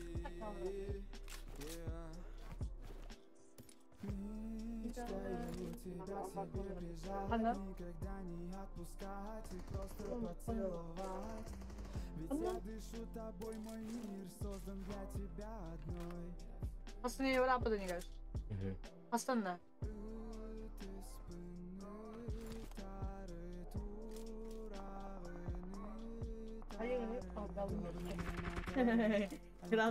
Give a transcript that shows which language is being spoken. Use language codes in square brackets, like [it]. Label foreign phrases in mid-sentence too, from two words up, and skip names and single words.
[ru] Мечтаю тебя к себе прижать, никогда не отпускать и просто поцеловать. Ведь я дышу тобой, мой мир создан для тебя одной. [tr] Aslında Avrupa'da ne görüyorsun? Aslında. Hayır, kavgalı. [ru] Сразу.